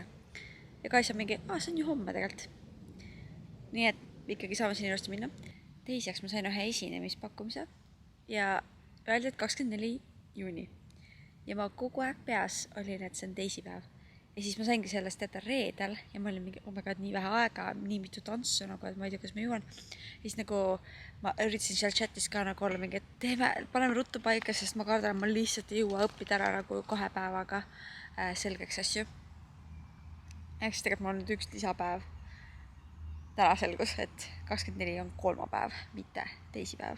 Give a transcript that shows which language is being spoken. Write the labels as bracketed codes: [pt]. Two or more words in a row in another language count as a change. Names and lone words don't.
[et] Ja Kaisa mingi, see on ju homme tegelikult. Nii et ikkagi saame siin ilusti minna. Teiseks ma sain ühe esinemispakkumise ja öeldi, et 24. juuni. Ja ma kogu aeg peas olin, et see on teisipäev. Ja siis ma saingi sellest teada reedel ja ma olin mingi, [en] oh my god, [et] nii vähe aega, nii mitu tantsu, nagu, et ma ei tea, kas ma jõuan. Ja siis nagu ma üritasin seal chatis ka nagu olla mingi, et paneme ruttu paika, sest ma kardan, ma lihtsalt ei jõua õppida ära nagu 2 päevaga selgeks asju. Ehk siis tegelikult ma olen nüüd üks lisapäev. Täna selgus, et 24 on kolmapäev, mitte teisipäev.